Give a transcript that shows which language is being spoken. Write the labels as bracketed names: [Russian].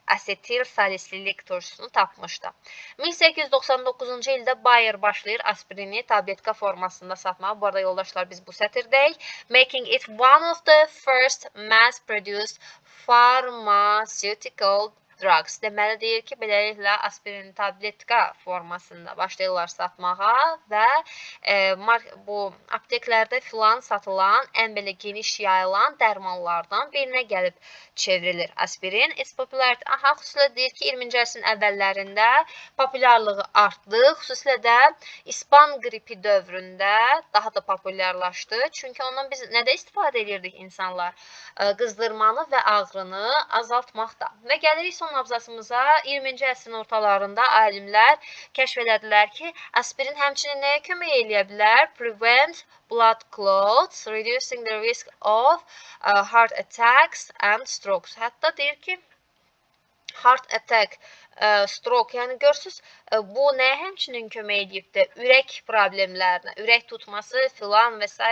[Azerbaijani] Asetil salisililik turşusunu tapmışdı. 1899-cu ildə Bayer başlayır aspirini tabletka formasında satmağa. Bu arada yoldaşlar biz bu sətirdəyik. [English] Making it one of the first mass-produced pharmaceutical drugs. [Azerbaijani] Deməli deyir ki, beləliklə aspirin tabletka formasında başlayırlar satmağa və bu apteklərdə filan satılan ən belə geniş yayılan dərmanlardan birinə gəlib çevrilir aspirin. [English] Its popularity, [Azerbaijani] xüsusilə deyir ki, 20-ci əsrin əvvəllərində populyarlığı artdı. Xüsusilə də İspan qripi dövründə daha da populyarlaşdı. Çünki ondan biz nədə istifadə edirdik insanlar? Qızdırmanı və ağrını azaltmaqda. Və gəlirik son abzasımıza. 20-ci əsrin ortalarında alimlər kəşf elədilər ki, aspirin həmçinin nəyə kömək eləyə bilər? [English] Prevent blood clots, reducing the risk of heart attacks and strokes. [Azerbaijani] Hətta deyir ki, heart attack, stroke, yəni görürsüz, bu nəyə həmçinin kömək edibdir? Ürək problemlərinə, ürək tutması filan və s.